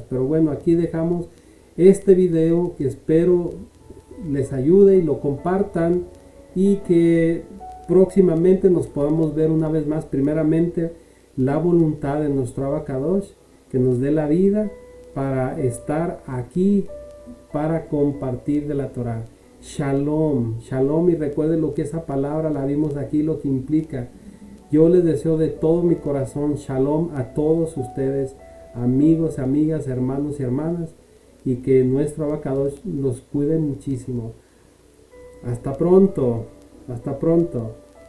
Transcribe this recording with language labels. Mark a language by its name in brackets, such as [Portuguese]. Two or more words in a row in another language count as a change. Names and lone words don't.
[Spanish] Pero bueno, aquí dejamos este video, que espero les ayude y lo compartan, y que próximamente nos podamos ver una vez más. Primeramente, la voluntad de nuestro Abacadosh, que nos dé la vida para estar aquí, para compartir de la Torah. [Hebrew] שלום, שלום, [Spanish] y recuerden lo que esa palabra la vimos aquí, lo que implica. Yo les deseo de todo mi corazón shalom a todos ustedes, amigos, amigas, hermanos y hermanas, y que nuestro Abacadosh los cuide muchísimo. Hasta pronto, hasta pronto.